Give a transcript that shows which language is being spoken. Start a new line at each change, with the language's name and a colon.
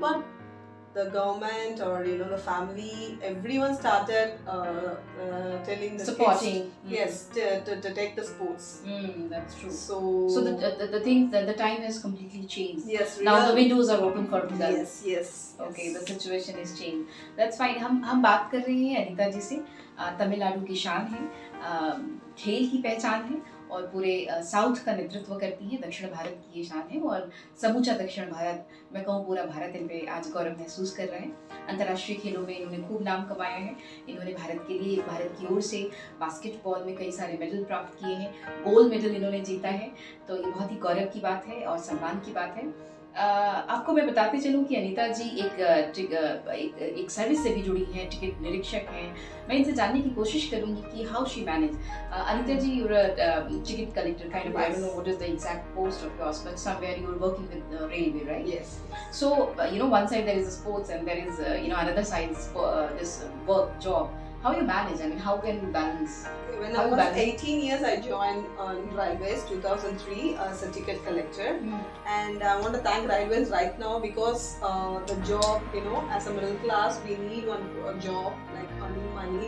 English: But the government or the family, everyone started telling the supporting kids, to take the sports. That's true. So the thing that the time has completely changed. Yes. Now the windows are open for girls. Yes. Okay, the situation is changed. That's fine.
Hindi: हम बात कर रहे हैं अनीता जी से। तमिलनाडु की शान है, खेल की पहचान है और पूरे साउथ का नेतृत्व करती है, दक्षिण भारत की ये शान है और समूचा दक्षिण भारत, मैं कहूँ पूरा भारत इन पे आज गौरव महसूस कर रहे हैं। अंतर्राष्ट्रीय खेलों में इन्होंने खूब नाम कमाया है। इन्होंने भारत के लिए, भारत की ओर से बास्केटबॉल में कई सारे मेडल प्राप्त किए हैं, गोल्ड मेडल इन्होंने जीता है, तो ये बहुत ही गौरव की बात है और सम्मान की बात है। आपको मैं बताते चलूँ कि अनीता जी एक सर्विस से भी जुड़ी हैं, टिकट निरीक्षक हैं। मैं इनसे जानने की कोशिश करूँगी कि
English: How she manage. Anita ji, you're a ticket collector kind of. I don't know what is the exact post of yours, but somewhere you are working with the railway, right? Yes. So one side there is sports and there is another side is this work job. How you manage? I mean, how can you balance? When I was 18 years, I joined Railways 2003 as a ticket collector, and I want to thank Railways right now because the job, as a middle class, we need a job like earning money.